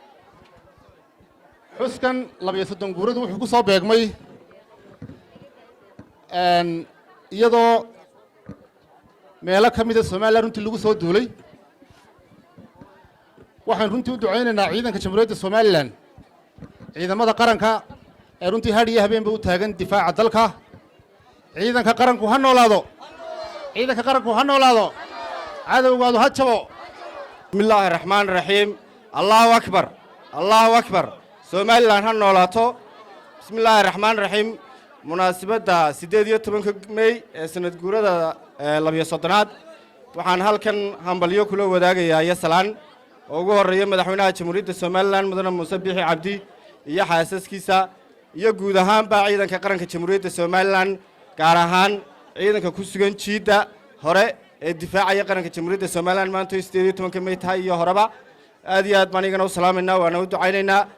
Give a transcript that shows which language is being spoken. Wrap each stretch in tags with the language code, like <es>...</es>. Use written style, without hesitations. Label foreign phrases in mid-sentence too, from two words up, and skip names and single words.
<so>xuskan 2 guuradu wuxuu ku soo beegmay iyadoo meelo ka mid ah Soomaaliland runtii lagu soo duulay waxaan runtii u duceynaynaa ciidanka Jamhuuriyadda Soomaaliland ciidamada qaranka ee runtii hadhiyo habeenba u taagan difaaca dalka ciidanka qaranku ha noolaado ciidanka qaranku ha noolaado cadawgaadu ha jabo</so> <ar>بسم الله الرحمن الرحيم الله أكبر الله أكبر سوماليلاند</ar> <so>ha noolaato</so> <ar>بسم الله الرحمن الرحيم</ar> <so>munaasabadda 18 May ee sanad guurada 2 waxaan halkan hambalyo kula wadaagayaa yasalaan oo ugu horeeya madaxweynaha Jamhuuriyadda Soomaaliland mudane Muuse Biixi Cabdi iyo xaasaskiisa iyo guud ahaanba ciidanka qaranka Jamhuuriyadda Soomaaliland gaar ahaan ciidanka ku sugan jiida hore ee difaacaya qaranka Jamhuuriyadda Soomaaliland maanta 18 May tahay iyo horeba aad iyo aad baan igana u salaameynaa waana u ducaynaynaa</so>